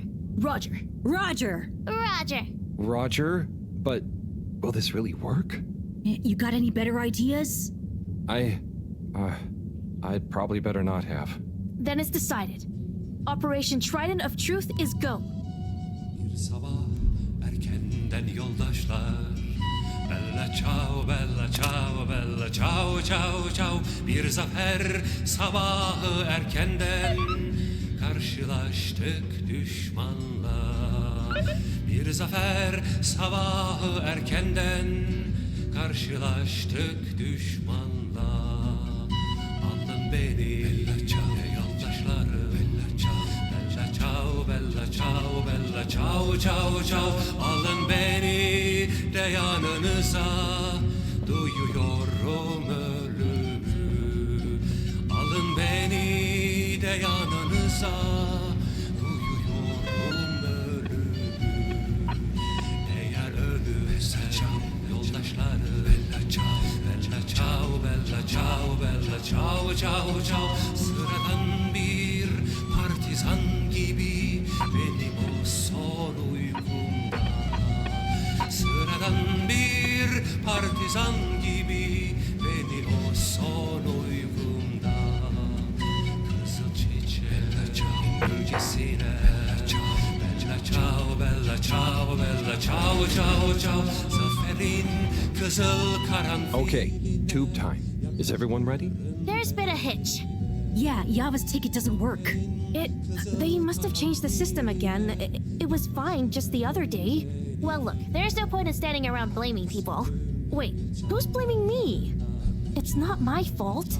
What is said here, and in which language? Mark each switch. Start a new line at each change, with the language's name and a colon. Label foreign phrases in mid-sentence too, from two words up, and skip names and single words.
English: Roger. Roger! Roger. Roger? But will this really work? You got any better ideas? I'd probably better not have. Then it's decided. Operation Trident of Truth is go.
Turkish: Bir sabah erkenden yoldaşlar.
Italian: Bella ciao, bella ciao, bella ciao, ciao, ciao.
Turkish: Bir zafer sabahı erkenden karşılaştık düşmanla. Bir zafer sabahı erkenden karşılaştık düşmanla. Alın beni yoldaşları.
Italian: Bella ciao, bella ciao, bella ciao, ciao, ciao.
Turkish: Alın beni de yanınıza. Duyuyorum ölümü. Alın beni de yanınıza. Duyuyorum ölümü. Eğer ölürsem yoldaşları.
Italian: Bella ciao, bella ciao, bella ciao, bella ciao, ciao, ciao.
Turkish: Sıradan bir partizan gibi benim o son uykumda. Sıradan bir partizan gibi benim o son uykumda. Kızıl çiçek,
Italian: ciao, bella ciao, ciao, ciao.
Turkish: Zaferin, kızıl karanfil.
English: Okay, tube time. Is everyone ready? There's been a hitch. Yeah, Yava's ticket doesn't work. They must have changed the system again. It was fine just the other day. Well, look, there's no point in standing around blaming people. Wait, who's blaming me? It's not my fault.